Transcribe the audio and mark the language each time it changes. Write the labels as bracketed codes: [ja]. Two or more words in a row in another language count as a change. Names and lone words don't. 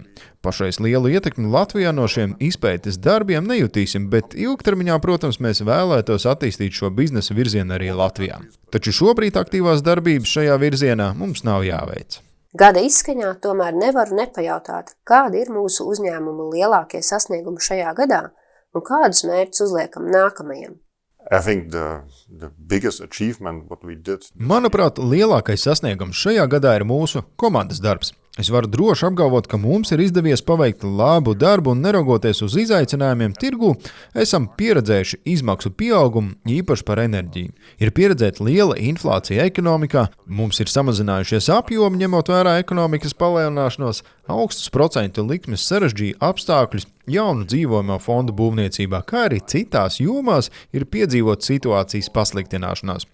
[lv] Pašreiz lielu ietekmi Latvijā no šiem izpētes darbiem nejutīsim, bet ilgtermiņā, protams, mēs vēlētos attīstīt šo biznesa virzienu arī Latvijā. Taču šobrīd aktīvās darbības šajā virzienā mums nav jāveic. Gada izskaņā tomēr nevaru nepajautāt, kādi ir mūsu uzņēmumu lielākie sasniegumi šajā gadā un kādus mērķus uzliekam nākamajam. [en] I think the biggest achievement what we did. [lv] Manuprāt, lielākais sasniegums šajā gadā ir mūsu komandas darbs. Es varu droši apgalvot, ka mums ir izdevies paveikt labu darbu un neraugoties uz izaicinājumiem tirgū, esam pieredzējuši izmaksu pieaugumu, īpaši par enerģiju. Ir pieredzēta liela inflācija ekonomikā, mums ir samazinājušies apjomi, ņemot vērā ekonomikas palielināšanos, augstus procentu likmes sarežģīja apstākļus, jaunu dzīvojamo fondu būvniecībā, kā arī citās jomās ir piedzīvot situācijas pasliktināšanās.